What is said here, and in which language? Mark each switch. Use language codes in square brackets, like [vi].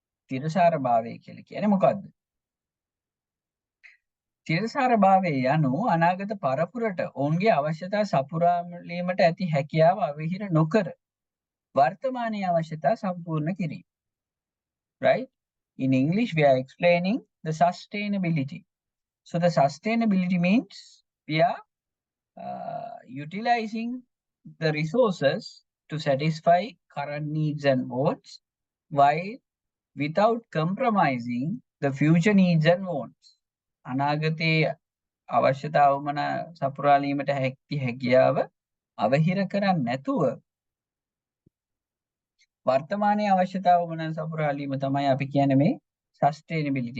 [si] තිරසාර භාවය කියලා කියන්නේ මොකද්ද? තිරසාර භාවය යනු අනාගත පරපුරට ඔවුන්ගේ අවශ්‍යතා සපුරාලීමට ඇති හැකියාව අවහිර නොකර වර්තමානයේ අවශ්‍යතා සම්පූර්ණ කිරීම. [en] Right? In English, we are explaining the sustainability. So the sustainability means we are utilizing the resources to satisfy current needs and wants while without compromising the future needs and wants. [si] අනාගතයේ අවශ්‍යතාව වන සපුරාලීමට හැකියාව අවහිර කරන්නේ නැතුව වර්තමානයේ අවශ්‍යතාව වන සපුරාලීම තමයි අපි කියන්නේ මේ sustainability.